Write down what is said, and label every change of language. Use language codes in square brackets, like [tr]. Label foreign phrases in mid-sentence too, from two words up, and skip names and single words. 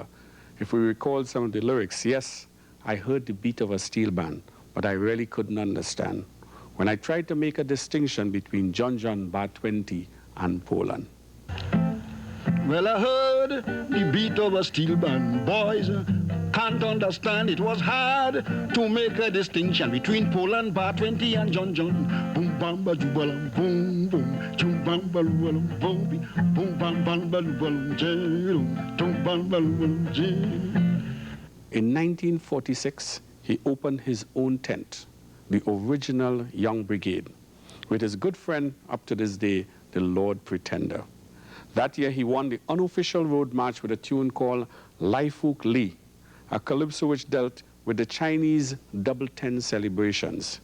[en] If we recall some of the lyrics, yes, I heard the beat of a steel band, but I really couldn't understand when I tried to make a distinction between John, Bar 20, and Poland. Well, I heard the beat of a steel band, boys. Can't understand, it was hard to make a distinction between Poland, Bar 20, and John. Boom, bam, ba, jubalam, boom, boom, chum, bam, ba, lubalam, boom, boom, bam, bam, ba, lubalam, jum, tum, bam, ba, lubalam, jum. In 1946, he opened his own tent, the original Young Brigade, with his good friend up to this day, the Lord Pretender. That year, he won the unofficial road march with a tune called Lai Fook Lee, a calypso which dealt with the Chinese Double 10 celebrations.